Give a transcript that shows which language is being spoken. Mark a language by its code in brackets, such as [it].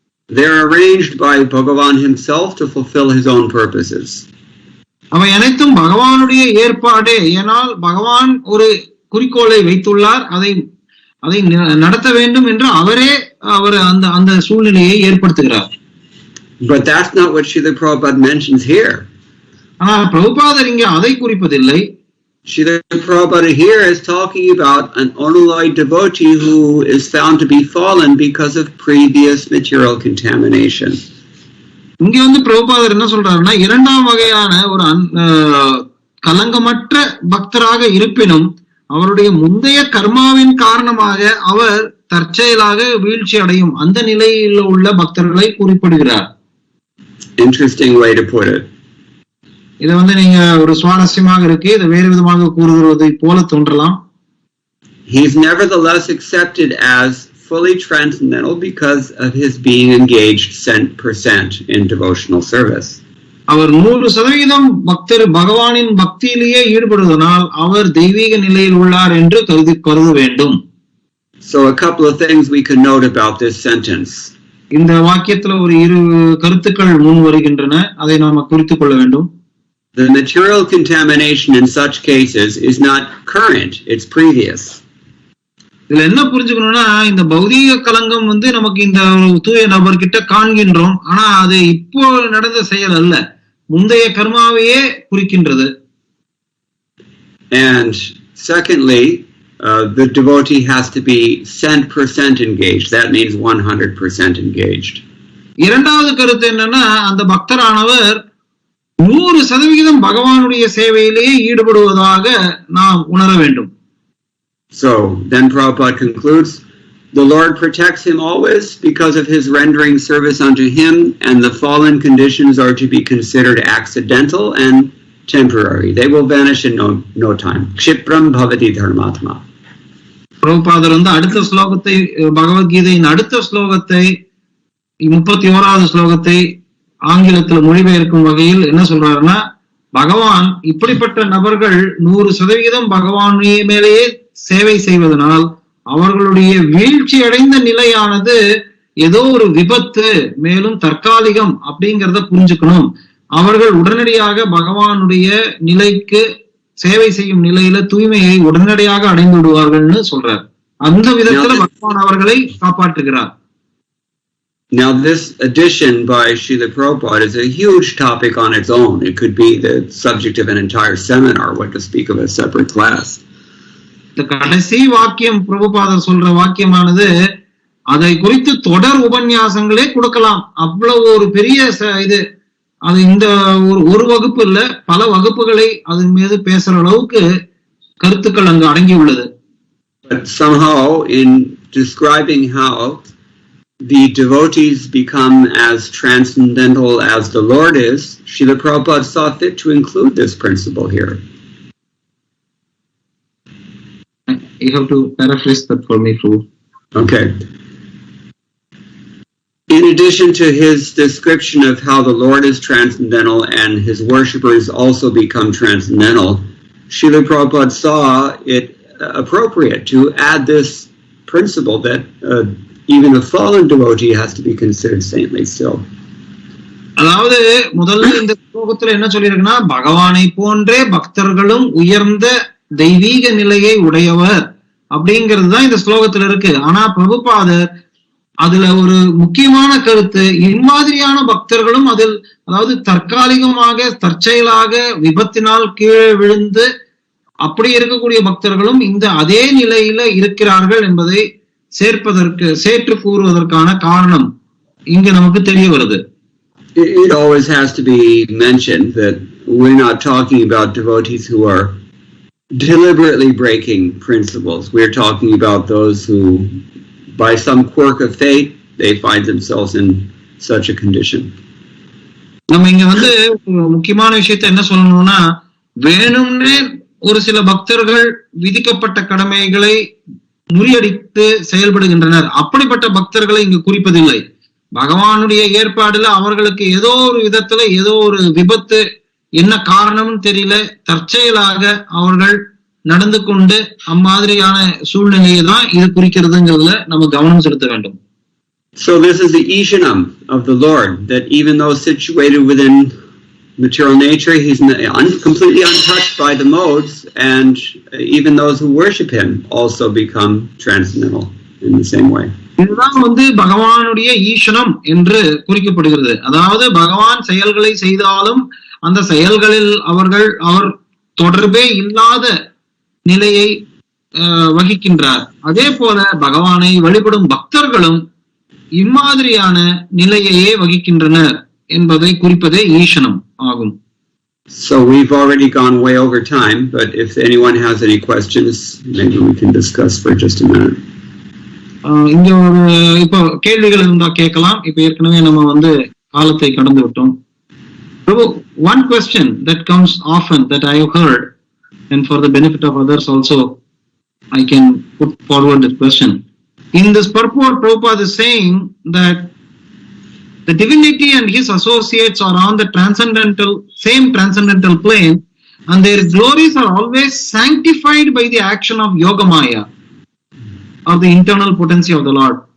[en] They are arranged by Bhagavan himself to fulfill his own purposes. [ta] அவை அனைத்தும் பகவானுடைய ஏற்பாடே. ஏனால் பகவான் ஒரு குறிக்கோளை வைத்துள்ளார். அதை நடத்த வேண்டும் என்று அவர் அந்த சூழ்நிலையை ஏற்படுத்துகிறார். [en] But that's not what Srila Prabhupada mentions here. [ta] ஆனால் பிரபுபாதர் இங்கே அதை குறிப்பதில்லை. [en] Srila Prabhupada here is talking about an unalloyed devotee who is found to be fallen because of previous material contamination. [ta] இங்க பிரபுபாதர் என்ன சொல்றாருன்னா, இரண்டாம் வகையான ஒரு கலங்கமற்ற பக்தராக இருப்பினும் அவருடைய முந்தைய கர்மாவின் காரணமாக அவர் தற்செயலாக வீழ்ச்சி அடையும் அந்த நிலையில் உள்ள பக்தர்களை குறிப்பிடுகிறார். [en] Interesting way to put it. [ta] இதை நீங்க ஒரு சுவாரஸ்யமாக இருக்கு. இதை வேறு விதமாக கூறுவதை போல தோன்றலாம். [en] He is nevertheless accepted as fully transcendental because of his being engaged 100% in devotional service. [ta] அவர் 100% பக்தர் பகவானின் பக்தியிலேயே ஈடுபடுவதனால் அவர் தெய்வீக நிலையில் உள்ளார் என்று கருத வேண்டும். [en] So a couple of things we can note about this sentence. [ta] இந்த வாக்கியத்துல ஒரு இரு கருத்துக்கள் முன் வருகின்றன. அதை நாம குறித்துக் கொள்ள வேண்டும். [en] The material contamination in such cases is not current, it's previous. [ta] இதுல என்ன புரிஞ்சுக்கணும்னா, இந்த பௌதீக கலங்கம் நமக்கு இந்த தூய நபர்கிட்ட காண்கின்றோம். ஆனா அது இப்போ நடந்த செயல் அல்ல, முந்தைய கர்மாவையே குறிக்கின்றது. [en] And secondly, the devotee has to be 100% engaged. That means 100% engaged. [ta] இரண்டாவது கருத்து என்னன்னா, அந்த பக்தரானவர் 100% பகவானுடைய சேவையிலேயே ஈடுபடுவதாக நாம் உணர வேண்டும். [en] So then Prabhupada concludes, the Lord protects him always because of his rendering service unto him, and the fallen conditions are to be considered accidental and temporary. They will vanish in no time. [sa] Kshipram bhavati dharmatma. [ta] பிரபுபாதர் அடுத்த ஸ்லோகத்தை, பகவத்கீதையின் அடுத்த ஸ்லோகத்தை, 31வது ஸ்லோகத்தை ஆங்கிலத்தில் மொழிபெயர்க்கும் வகையில் என்ன சொல்றாருன்னா, பகவான் இப்படிப்பட்ட நபர்கள் 100% பகவானுடைய மேலேயே சேவை செய்வதனால் அவர்களுடைய வீழ்ச்சி அடைந்த நிலையானது ஏதோ ஒரு விபத்து, மேலும் தற்காலிகம் அப்படிங்கிறத புரிஞ்சுக்கணும். அவர்கள் உடனடியாக பகவானுடைய நிலைக்கு சேவை செய்யும் நிலையில தூய்மையை உடனடியாக அடைந்து விடுவார்கள்னு சொல்றார். அந்த விதத்துல பகவான் அவர்களை காப்பாற்றுகிறார். [en] Now, this addition by Srila Prabhupada is a huge topic on its own. It could be the subject of an entire seminar, what to speak of a separate class. [ta] இந்த கடைசி வாக்கியம் பிரபுபாதர் சொல்ற வாக்கியமானது அதை குறித்து தொடர் உபன்யாசங்களே கொடுக்கலாம். அவ்வளவு ஒரு பெரிய இது. அது இந்த ஒரு வகுப்பு இல்ல, பல வகுப்புகளை அதன் மீது பேசுற அளவுக்கு கருத்துக்கள் அங்கு அடங்கி உள்ளது. [en] But somehow, in describing how the devotees become as transcendental as the Lord is, Srila Prabhupada saw fit to include this principle here. You have to paraphrase that for me, Prabhu. Okay. In addition to his description of how the Lord is transcendental and his worshippers also become transcendental, Srila Prabhupada saw it appropriate to add this principle that even a fallen devotee has to be considered saintly still. [ta] அதாவது முதல்ல இந்த ஸ்லோகத்துல என்ன சொல்லிருக்குன்னா, பகவானை போன்றே பக்தர்களும் உயர்ந்த தெய்வீக நிலையை உடையவர் அப்படிங்கிறது தான் இந்த ஸ்லோகத்துல இருக்கு. ஆனா பிரபுபாதர் அதுல ஒரு முக்கியமான கருத்து, இம்மாதிரியான பக்தர்களும் அதில், அதாவது தற்காலிகமாக தற்செயலாக விபத்தினால் கீழே விழுந்து அப்படி இருக்கக்கூடிய பக்தர்களும் இந்த அதே நிலையில இருக்கிறார்கள் என்பதை சேர்த்து கூறுவதற்கான காரணம் இங்க நமக்கு தெரிய வருது. [en] It always has to be mentioned that we're not talking about devotees who are deliberately breaking principles. We're talking about those who, by some quirk of fate, they find themselves in such a condition. [ta] நம்ம இங்க முக்கியமான விஷயத்தை என்ன சொல்லணும்னா, வேணும்னே ஒரு சில பக்தர்கள் விதிக்கப்பட்ட கடமைகளை முறியடித்து செயல்படுகின்றனர். அப்படிப்பட்ட பக்தர்களை இங்கு குறிப்பதில்லை. பகவானுடைய ஏற்பாடுல அவர்களுக்கு ஏதோ ஒரு விதத்துல ஏதோ ஒரு விபத்து, என்ன காரணம்னு தெரியல, தற்செயலாக அவர்கள் நடந்து கொண்டு அம்மாதிரியான சூழ்நிலையை தான் இது குறிக்கிறதுங்கிறதுல நம்ம கவனம் செலுத்த வேண்டும். [en] So this is the Ishanam of the Lord, that even though situated within material nature, he's completely untouched by the modes, and even those who worship him also become transcendental in the same way. [ta] இதுதான் பகவானுடைய ஈசனம் என்று குறிக்கப்படுகிறது. அதாவது பகவான் செயல்களை செய்தாலும் அந்த செயல்களில் அவர் தொடர்பே இல்லாத நிலையை வகிக்கின்றார். அதே போல பகவானை வழிபடும் பக்தர்களும் இம்மாதிரியான நிலையையே வகிக்கின்றனர் என்பதை குறிப்பதே ஈசனம் ஆகும். [en] So we've already gone way over time, but if anyone has any questions, maybe we can discuss for just a minute. [ta] இங்க இப்போ கேள்விகள் இருந்தா கேட்கலாம். இப்ப ஏற்கனவே நம்ம காலத்தை கடந்து விட்டோம். [en] One question that comes often that I have heard, and for the benefit of others also, I can put forward this question. In this purport, Prabhupada is saying that the divinity and his associates are on the same transcendental plane, and their glories are always sanctified by the action of Yogamaya, or the internal potency of the Lord.